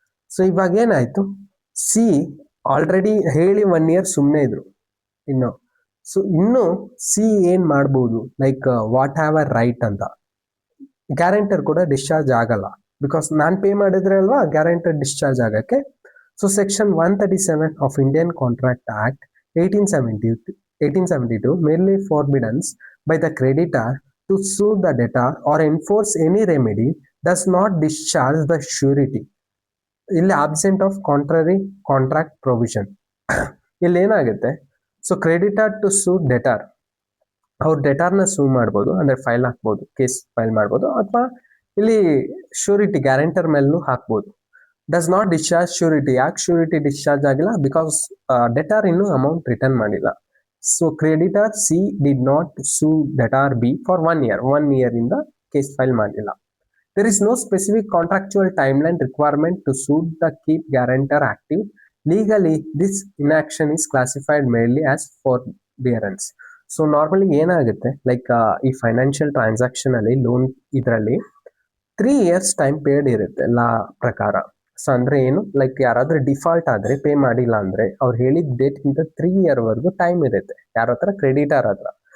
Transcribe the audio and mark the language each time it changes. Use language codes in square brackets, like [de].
[kn] So ಇವಾಗ ಏನಾಯ್ತು, C already ಹೇಳಿ 1 ಇಯರ್ ಸುಮ್ಮನೆ ಇದ್ರು ಇನ್ನು. ಸೊ ಇನ್ನು ಸಿ ಏನ್ ಮಾಡ್ಬೋದು, [en] like what have a right [kn] ಅಂತ. ಗ್ಯಾರಂಟರ್ ಕೂಡ ಡಿಸ್ಚಾರ್ಜ್ ಆಗಲ್ಲ, ಬಿಕಾಸ್ ನಾನು ಪೇ ಮಾಡಿದ್ರೆ ಅಲ್ವಾ ಗ್ಯಾರಂಟರ್ ಡಿಸ್ಚಾರ್ಜ್ ಆಗಕ್ಕೆ. [en] So section 137 of Indian contract act 1872 merely forbids by the creditor to sue the debtor or enforce any remedy does not discharge the surety ಇಲ್ಲಿ absent of contrary contract provision. [kn] ಇಲ್ಲಿ ಏನಾಗುತ್ತೆ, so creditor to Suu debtor, ಅವ್ರು ಡೆಟಾರ್ನ ಸೂ ಮಾಡ್ಬೋದು, ಅಂದ್ರೆ file ಹಾಕ್ಬೋದು, case file ಮಾಡ್ಬೋದು, ಅಥವಾ ಇಲ್ಲಿ ಶ್ಯೂರಿಟಿ ಗ್ಯಾರಂಟರ್ ಮೇಲೂ ಹಾಕ್ಬೋದು. [en] Does not discharge surety. [kn] ಯಾಕೆ ಶ್ಯೂರಿಟಿ ಡಿಸ್ಚಾರ್ಜ್ ಆಗಿಲ್ಲ? [en] Because debtor ಇನ್ನೂ amount return ಮಾಡಿಲ್ಲ. So creditor C did not sue debtor B for 1 year, 1 year [kn] ಇಂದ ಕೇಸ್ ಫೈಲ್ ಮಾಡಿಲ್ಲ. [en] There is no specific contractual timeline requirement to suit the keep guarantor active. Legally, this inaction is classified merely as forbearance. [kn] So normally ಏನಾಗುತ್ತೆ, like ಈ financial transaction ಅಲ್ಲಿ loan ಇದರಲ್ಲಿ 3 years time period ಇರುತ್ತೆ ಲಾ ಪ್ರಕಾರ. So ಅಂದ್ರೆ ಏನು, like ಯಾರಾದ್ರೂ default ಆದ್ರೆ ಪೇ ಮಾಡಿಲ್ಲ ಅಂದ್ರೆ ಅವ್ರು ಹೇಳಿದ ಡೇಟ್ ಇಂದ 3 year ವರೆಗೂ ಟೈಮ್ ಇರುತ್ತೆ ಯಾರ ಹತ್ರ, ಕ್ರೆಡಿಟರ್ ಹತ್ರ.